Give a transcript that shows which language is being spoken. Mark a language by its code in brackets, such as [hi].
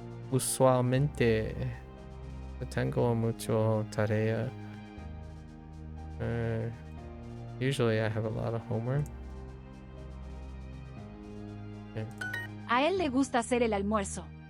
[es] Usualmente tengo mucho tarea. [en] Usually I have a lot of homework. [es] A él le gusta hacer el almuerzo.